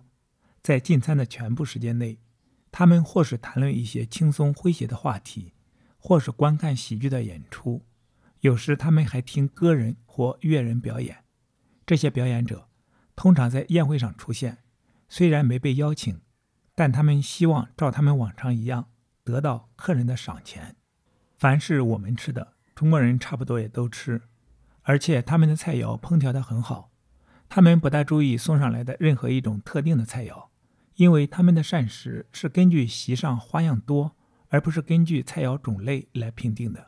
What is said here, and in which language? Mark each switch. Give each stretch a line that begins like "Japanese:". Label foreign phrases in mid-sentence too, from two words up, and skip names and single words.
Chinese: 在進餐的全部時間內，他們或是談論一些輕鬆詼諧的話題，或是觀看喜劇的演出，有時他們還聽歌人或樂人表演。這些表演者通常在宴會上出現，雖然沒被邀請，但他們希望照他們往常一樣得到客人的賞錢。凡是我們吃的，中國人差不多也都吃，而且他們的菜肴烹調得很好。他們不大注意送上來的任何一種特定的菜肴，因為他們的膳食是根據席上花樣多，而不是根據菜肴種類來評定的。